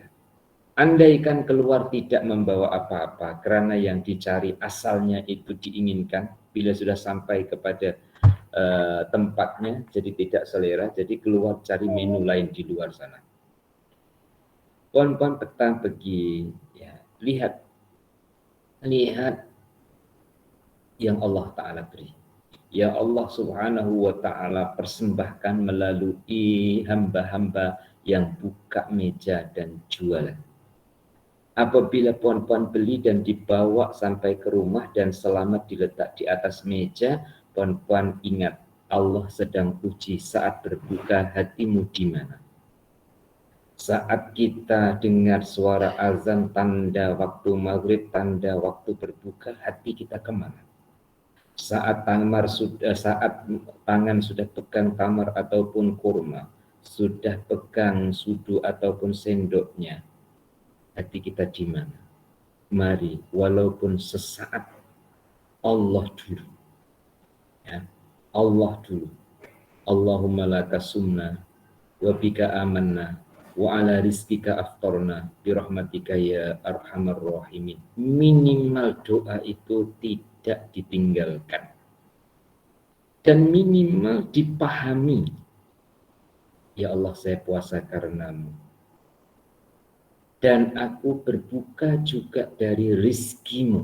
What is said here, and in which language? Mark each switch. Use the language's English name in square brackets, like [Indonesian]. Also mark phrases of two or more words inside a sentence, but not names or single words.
[Malay] Andaikan keluar tidak membawa apa-apa, karena yang dicari asalnya itu diinginkan, bila sudah sampai kepada tempatnya jadi tidak selera, jadi keluar cari menu lain di luar sana. Puan-puan petang pergi, ya, lihat yang [Arabic] الله تعالى [Malay] beri. [Arabic] يا الله سبحانه وتعالى [Malay] persembahkan melalui hamba-hamba yang buka meja dan jualan. Apabila puan-puan beli dan dibawa sampai ke rumah dan selamat diletak di atas meja, puan-puan ingat Allah sedang uji saat berbuka hatimu di mana. Saat kita dengar suara azan tanda waktu maghrib, tanda waktu berbuka, hati kita kemana? Saat tangan sudah pegang tamar ataupun kurma, sudah pegang sudu ataupun sendoknya, hati kita di mana? Mari, walaupun sesaat, Allah dulu. Ya, Allah dulu. [Arabic] اللهم لك صمنا وبك آمنا وعلى رزقك أفطرنا برحمتك يا أرحم الراحمين. [Malay] Minimal doa itu tidak ditinggalkan. Dan minimal dipahami. [Arabic] يا الله, [Malay] saya puasa karenamu. Dan aku berbuka juga dari rizkimu.